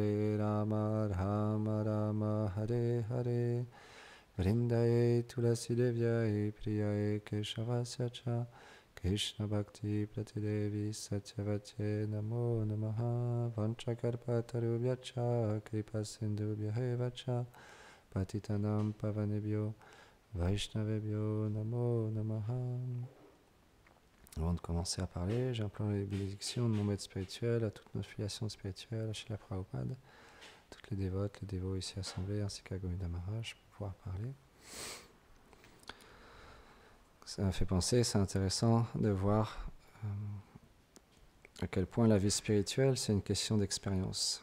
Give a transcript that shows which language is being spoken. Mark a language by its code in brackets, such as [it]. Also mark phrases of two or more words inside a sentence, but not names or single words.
[sa] राम राम हरे हरे वृन्दये तुलसी देव्यये प्रियये केशवस्य कृष्ण भक्ति प्रतिदेवी सत्यवते नमो नमः वाञ्छाकल्पतरुभ्यश्च कृपा सिन्धुभ्यएवच पतितानाम् पावनेभ्यो वैष्णवेभ्यो नमो नमः. [fr] Avant de commencer à parler, j'implore les bénédictions de mon maître spirituel à toute notre filiation spirituelle, à Srila Prabhupada, toutes les dévotes, les dévots ici assemblés, ainsi qu'à Govinda Maharaj pour pouvoir parler. Ça m'a fait penser, c'est intéressant de voir à quel point la vie spirituelle, c'est une question d'expérience.